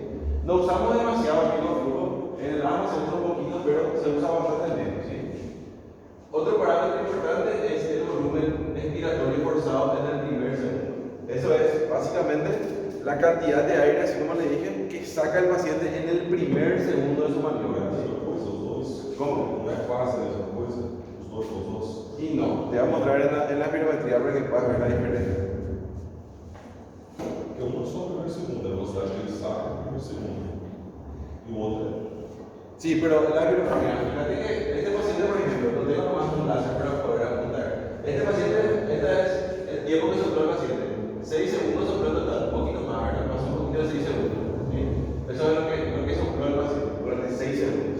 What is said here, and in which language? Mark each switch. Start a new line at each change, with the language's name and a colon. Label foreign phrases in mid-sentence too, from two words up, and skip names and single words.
Spanish: No usamos demasiado el pico flujo, en el asma se usa un poquito, pero se usa bastante menos, ¿sí? respiratorio forzado en el primer segundo. Eso es básicamente la cantidad de aire, así como le dije, que saca el paciente en el primer segundo de su maniobra. ¿Cómo?
Portuguese: Não é fácil essa coisa, os dois.
Spanish: Y no, te voy a mostrar en la espirometría para que puedas ver la diferencia.
Portuguese: Porque um é só o primeiro segundo, a velocidade que ele saca é o primeiro segundo. E o outro é.
Spanish: Sí, pero la espirometría, fíjate que este paciente, por ejemplo, no tengo nomás un láser para poder apuntar. Este paciente, este es el tiempo que sopló el paciente. 6 segundos sopló en total, un poquito más, ¿verdad? Pasó un poquito de 6 segundos. ¿Sí? Eso es lo que sopló el paciente durante 6 segundos.